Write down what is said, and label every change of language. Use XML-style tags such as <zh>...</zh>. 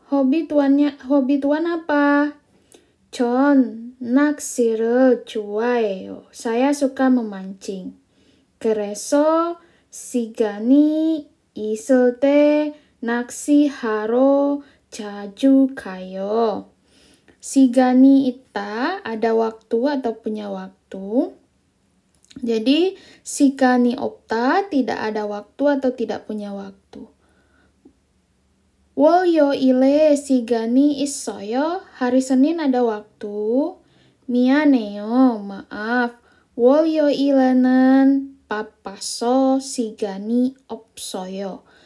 <id>Hobi tuan apa?</id> <ko>전 낚시를 좋아해요.</ko> <id>Saya suka memancing.</id> <ko>그래서 시간이 있을 때 낚시하러 자주 가요. 시간이 있다,</ko> <id>ada waktu atau punya waktu. Jadi,</id> <ko>시간이 없다,</ko> <id>tidak ada waktu atau tidak punya waktu.</id> <ko>월요일에 시간이 있어요.</ko> <id>Hari Senin ada waktu.</id> <ko>미안해요.</ko> <id>Maaf.</id> <ko>월요일에는 바빠서 시간이 없어요.</ko>